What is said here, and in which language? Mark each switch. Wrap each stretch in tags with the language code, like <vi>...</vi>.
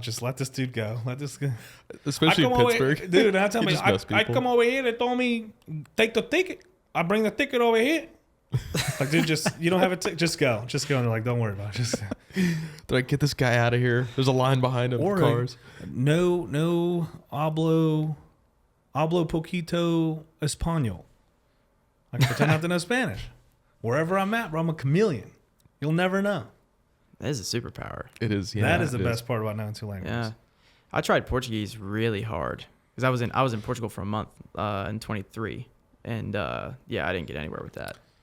<en>Just let this dude go. Let this go. Especially in Pittsburgh. Dude, I tell me, I people. come over here. They told me, take the ticket. I bring the ticket over here. Like, dude, you don't have a ticket. Just go. Just go. And they're like, don't worry about it. Just Did I get this guy out of here? There's a line behind him. Or Cars.</en> <es>No, hablo poquito español.</es> <en>I can pretend not to know Spanish. Wherever I'm at, bro, I'm a chameleon. You'll never know. That is a superpower. It is. Yeah, that is the best part about knowing two languages. Yeah, I tried Portuguese really hard because I was in Portugal for a month in 23, and I didn't get anywhere with that.</en>